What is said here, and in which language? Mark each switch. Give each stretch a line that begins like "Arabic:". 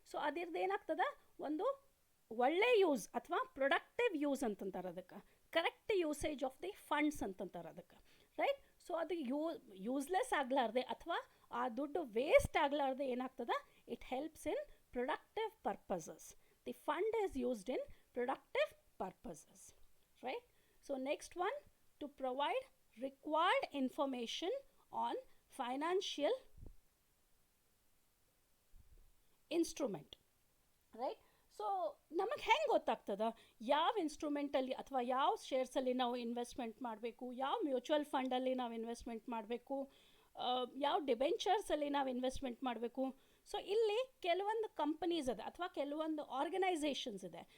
Kannada: So ಅದ್ರದ್ದು ಏನಾಗ್ತದೆ, ಒಂದು ಒಳ್ಳೆ ಯೂಸ್ ಅಥವಾ ಪ್ರೊಡಕ್ಟಿವ್ ಯೂಸ್ ಅಂತಂತಾರೆ ಅದಕ್ಕೆ,
English: correct usage of the funds
Kannada: ಅಂತಂತಾರೆ ಅದಕ್ಕೆ, ರೈಟ್? ಸೊ ಅದು ಯೂಸ್ಲೆಸ್ ಆಗಲಾರ್ದೆ ಅಥವಾ ಆ ದುಡ್ಡು ವೇಸ್ಟ್ ಆಗಲಾರ್ದೆ ಏನಾಗ್ತದೆ,
English: It helps in productive purposes. The fund is used in productive purposes, right? So next one, to provide required information on financial instrument, right?
Kannada: So ನಮಗೆ ಹೆಂಗೆ ಗೊತ್ತಾಗ್ತದ ಯಾವ ಇನ್ಸ್ಟ್ರೂಮೆಂಟಲ್ಲಿ ಅಥವಾ ಯಾವ ಶೇರ್ಸಲ್ಲಿ ನಾವು ಇನ್ವೆಸ್ಟ್ಮೆಂಟ್ ಮಾಡಬೇಕು, ಯಾವ ಮ್ಯೂಚುವಲ್ ಫಂಡಲ್ಲಿ ನಾವು ಇನ್ವೆಸ್ಟ್ಮೆಂಟ್ ಮಾಡಬೇಕು, ಯಾವ ಡಿಬೆಂಚರ್ಸಲ್ಲಿ ನಾವು ಇನ್ವೆಸ್ಟ್ಮೆಂಟ್ ಮಾಡಬೇಕು? ಸೊ ಇಲ್ಲಿ ಕೆಲವೊಂದು ಕಂಪನೀಸ್ ಇದೆ ಅಥವಾ ಕೆಲವೊಂದು ಆರ್ಗನೈಸೇಷನ್ಸ್ ಇದೆ.